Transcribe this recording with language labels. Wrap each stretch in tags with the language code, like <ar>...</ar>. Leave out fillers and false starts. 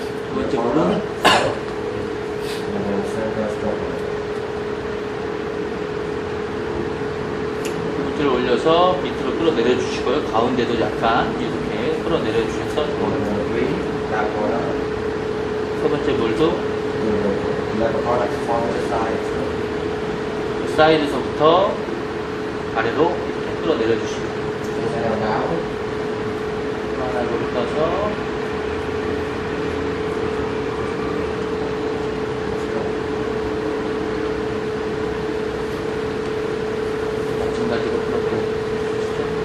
<ko>두 번째 볼은</ko> <en>And then center stroke.</en> <ko>두 번째를 올려서 밑으로 끌어내려 주시고요. 가운데도 약간 이렇게 끌어내려 주셔서</ko> <en>Number three. That corner.</en> <ko>세 번째 볼도</ko> <en>Let the product fall to the side.</en> <ko>사이드서부터 아래로 이렇게 끌어내려 주시고</ko> <en>And now.</en> <ko>하나를 떠서 마찬가지로 끌어내려 주시죠.</ko>